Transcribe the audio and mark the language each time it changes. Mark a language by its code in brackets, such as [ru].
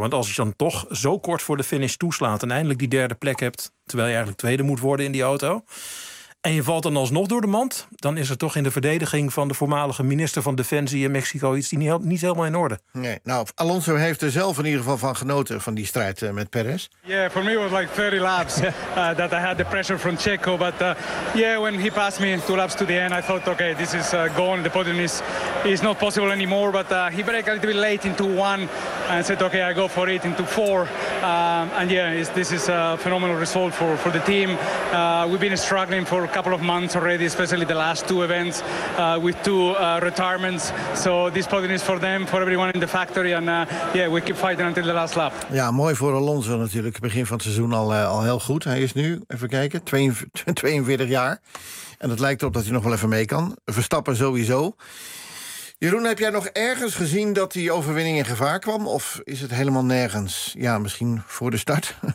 [nl] Want als je dan toch zo kort voor de finish toeslaat en eindelijk die derde plek hebt, terwijl je eigenlijk tweede moet worden in die auto, en je valt dan alsnog door de mand, dan is er toch in de verdediging van de voormalige minister van Defensie in Mexico iets die niet helemaal in orde. Nee, nou, Alonso heeft er zelf in ieder geval van genoten van die strijd met Perez. [en] Yeah, for me it was like 30 laps that I had the pressure from Checo, but yeah, when he passed me 2 laps to the end, I thought, okay, this is gone, the podium is not possible anymore. But he braked a little bit late into 1 and said, okay, I go for it into 4. And yeah, this is a phenomenal result for the team. We've been struggling for a couple of months already, especially the last 2 events with 2 retirements. So this podium is for them, for everyone in the factory. And yeah, we keep fighting until the last lap. [nl] Ja, mooi voor Alonso natuurlijk. Begin van het seizoen al heel goed. Hij is nu, even kijken, 42 jaar. En het lijkt erop dat hij nog wel even mee kan. Verstappen sowieso. Jeroen, heb jij nog ergens gezien dat die overwinning in gevaar kwam? Of is het helemaal nergens? Ja, misschien voor de start.